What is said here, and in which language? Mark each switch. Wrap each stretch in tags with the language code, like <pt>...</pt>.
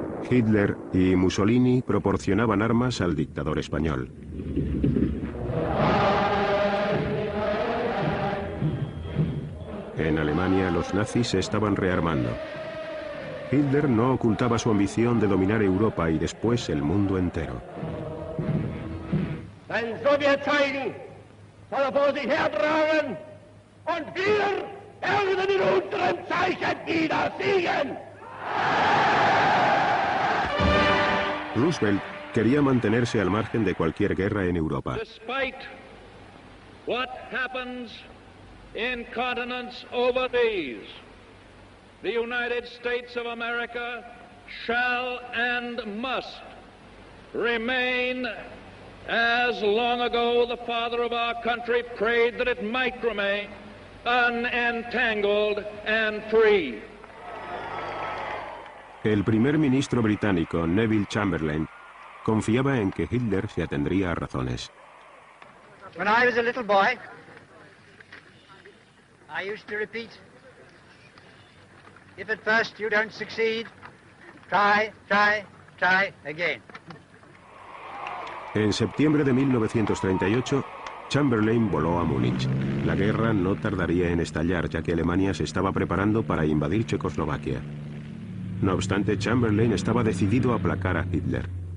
<es>Hitler y Mussolini proporcionaban armas al dictador español. En Alemania los nazis se estaban rearmando. Hitler no ocultaba su ambición de dominar Europa y después el mundo entero.</es> <de>Ein Sowjetzeichen soll vor sich hertragen und wir werden in unserem Zeichen wieder siegen.</de> <es>Roosevelt quería mantenerse al margen de cualquier guerra en Europa.</es> <en>Despite what happens in continents overseas, the United States of America shall and must remain as long ago the father of our country prayed that it might remain, unentangled and free.</en> <es>El primer ministro británico, Neville Chamberlain, confiaba en que Hitler se atendría a razones.</es> <en>When I was a little boy, I used to repeat, if at first you don't succeed, try, try, try again.</en> <es>En septiembre de 1938, Chamberlain voló a Múnich. La guerra no tardaría en estallar, ya que Alemania se estaba preparando para invadir Checoslovaquia. No obstante, Chamberlain estaba decidido a aplacar a Hitler.</es>